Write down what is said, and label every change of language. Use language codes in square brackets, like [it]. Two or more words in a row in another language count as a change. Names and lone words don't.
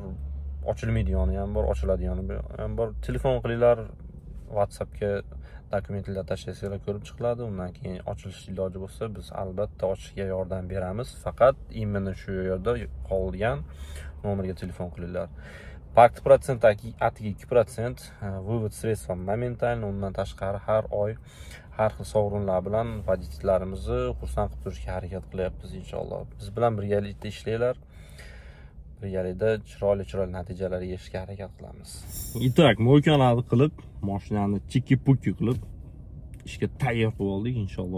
[uz] Ochilmaydigani ham bor, ochiladigani ham bor. Telefon qilinglar, WhatsAppga dokumentlar tashlasanglar ko'rib chiqiladi. Undan keyin ochilish iloji bo'lsa, biz albatta ochishga yordam beramiz. Faqat именно shu yerda qolgan nomerga telefon qilinglar. Park protsent atiga 2%, [ru] vывод средств моментально. [uz] Undan tashqari har oy har xil sovrinlar bilan voditellarimizni xursand qilib turishga harakat qilyapmiz inshaalloh. Biz bilan birgalikda ishlanglar. Birgalikda chiroyli natijalarga erishishga harakat qilamiz. Итак, mo'ykalarni qilib, mashinani chiki-puki qilib ishga tayyor qilib oldik inshaalloh.